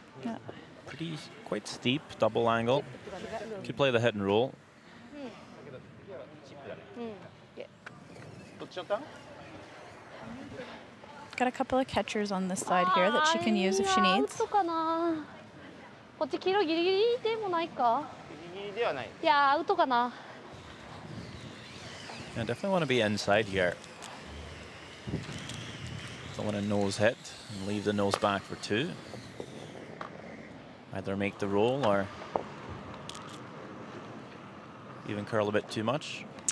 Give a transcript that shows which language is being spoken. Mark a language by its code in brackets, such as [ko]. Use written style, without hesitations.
[en] Yeah. Quite steep, double angle. Could play the hit and roll. Got a couple of catchers on this side here that she can use if she needs. [ja] こっち黄色ギリギリでもないか。ギリギリではない。いやアウトかな。 [en] I definitely want to be inside here. Don't want a nose hit and leave the nose back for 2. Either make the roll or even curl a bit too much.